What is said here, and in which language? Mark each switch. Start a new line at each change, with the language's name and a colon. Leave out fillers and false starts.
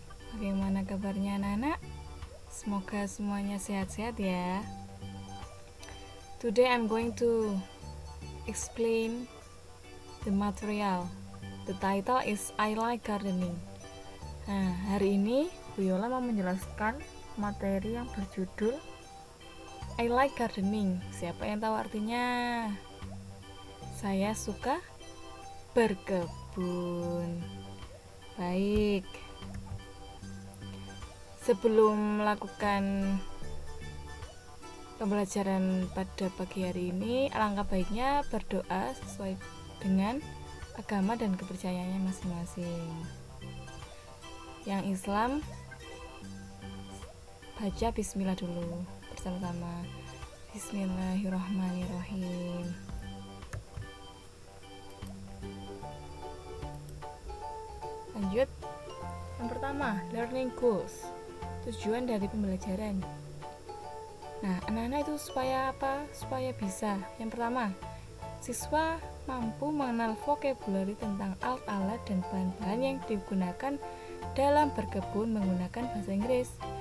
Indonesian: Bagaimana kabarnya anak-anak? Semoga semuanya sehat-sehat ya.
English: Today I'm going to explain the material. The title is I like gardening.
Indonesian: Nah, hari ini Bu Yola mau menjelaskan materi yang berjudul
English: I like gardening.
Indonesian: Siapa yang tahu artinya? Saya suka berkebun. Baik. Sebelum melakukan pembelajaran pada pagi hari ini, alangkah baiknya berdoa sesuai dengan agama dan kepercayaannya masing-masing. Yang Islam, baca bismillah dulu bersama-sama.
Arabic: Bismillahirrahmanirrahim.
Indonesian: Lanjut. Yang pertama,
English: learning goals.
Indonesian: Tujuan dari pembelajaran. Nah, anak-anak itu supaya apa? Supaya bisa. Yang pertama, siswa mampu mengenal vocabulary tentang alat-alat dan bahan-bahan yang digunakan dalam berkebun menggunakan bahasa Inggris.